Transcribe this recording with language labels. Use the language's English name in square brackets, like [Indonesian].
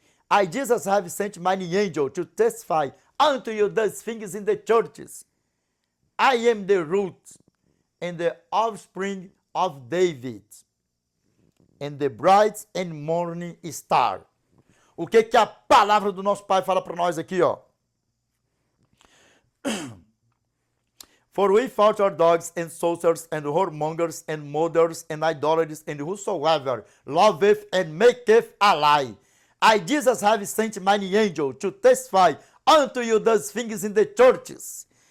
[English] I, Jesus, have sent mine angel to testify unto you these things in the churches. I am the root and the offspring of David, and the bright and morning star. [Portuguese] O que a palavra do nosso Pai fala para nós aqui, ó? [English] For we fought our dogs and sorcerers and whoremongers and murderers and idolaters and whosoever loveth and maketh a lie. I, Jesus, have sent mine angel to testify unto you those things in the churches.